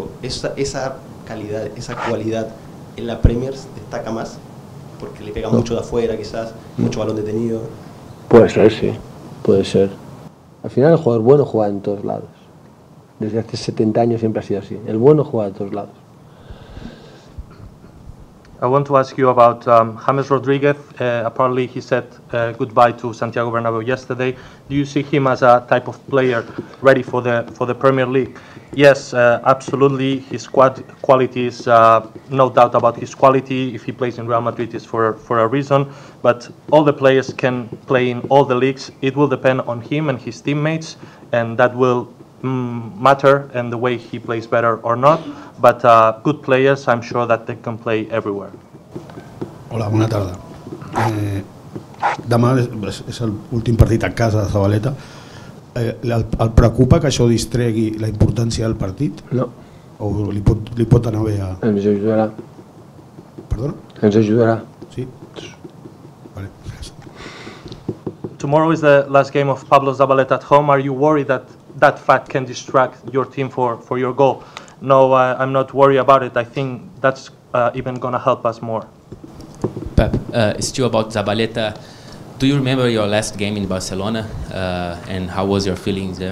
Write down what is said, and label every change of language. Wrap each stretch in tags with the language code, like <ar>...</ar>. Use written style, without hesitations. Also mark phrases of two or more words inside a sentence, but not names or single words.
<es>Esa calidad, esa cualidad en la Premier destaca más. porque le pega mucho de afuera, quizás, mucho balón detenido. Puede ser, sí, puede ser. Al final el jugador bueno juega en todos lados. Desde hace 70 años siempre ha sido así. El bueno juega en todos lados.</es> <en>I want to ask you about James Rodriguez. Apparently he said goodbye to Santiago Bernabeu yesterday. Do you see him as a type of player ready for the Premier League? Yes, absolutely. His quality is no doubt about his quality. If he plays in Real Madrid, it's for a reason. But all the players can play in all the leagues. It will depend on him and his teammates, and that will matter and the way he plays better or not. But good players, I'm sure that they can play everywhere.</en> <ca>Hola, bona tarda. Demà és l'últim partit a casa de Zabaleta. El preocupa que això distregui la importància del partit? No. O li pot anar bé a... Ens ajudarà. Perdona? Ens ajudarà. Sí? Vale, gràcies.</ca> <en>Tomorrow is the last game of Pablo Zabaleta at home. Are you worried that fact can distract your team for your goal? No, I'm not worried about it. I think that's even going to help us more. Pep, still about Zabaleta, do you remember your last game in Barcelona and how was your feelings there?</en>